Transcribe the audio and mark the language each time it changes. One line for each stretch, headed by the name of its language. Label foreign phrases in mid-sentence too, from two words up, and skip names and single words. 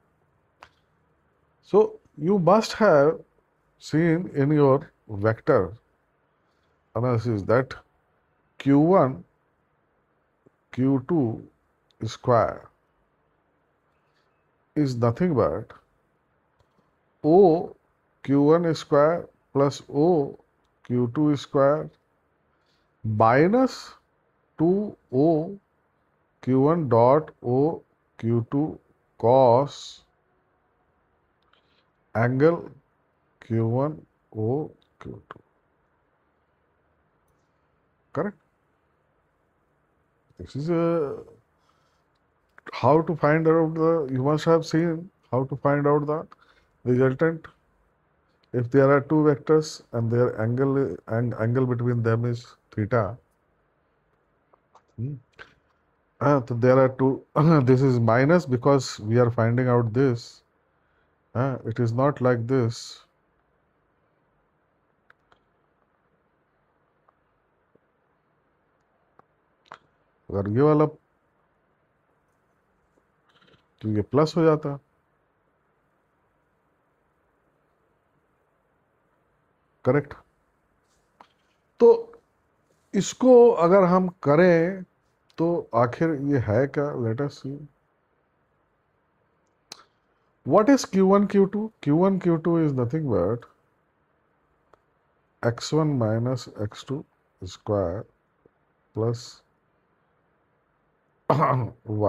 English: So you must have seen in your vector analysis that Q1 Q2 square is nothing but O Q1 square plus O Q2 square minus 2O Q1 dot O Q2 cos angle Q1 O Q2. Correct? This is how to find out you must have seen how to find out the resultant. If there are two vectors and their angle between them is theta, so there are two. This is minus because we are finding out this. It is not like this.
Hindi: अगर ये वाला तो ये प्लस हो जाता, करेक्ट। तो इसको अगर हम करें तो आखिर ये है क्या?
English: let us see what is Q1 Q2. Q1 Q2 is nothing but x1 minus x2 square plus y.